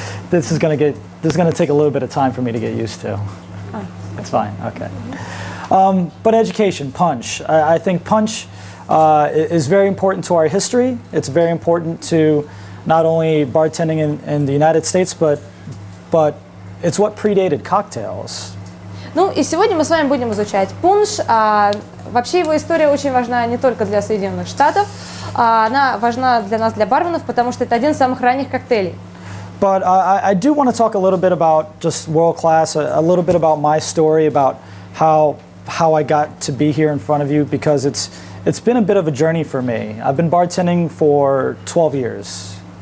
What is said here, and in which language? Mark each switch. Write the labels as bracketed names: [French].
[English] This is going to take a little bit of time for me to get used to. It's fine. Okay. But education, punch. I think punch is very important to our history. It's very important to not only bartending in the United States, but it's what predated cocktails. [Russian] Ну и сегодня мы с вами будем изучать пунш. Вообще его история очень важна не только для Соединенных Штатов, она важна для нас, для барменов, потому что это один из самых ранних коктейлей. [English] But I do want to talk a little bit about just world class, a little bit about my story, about how I got to be here in front of you, because it's been a bit of a journey for me. I've been bartending for 12 years.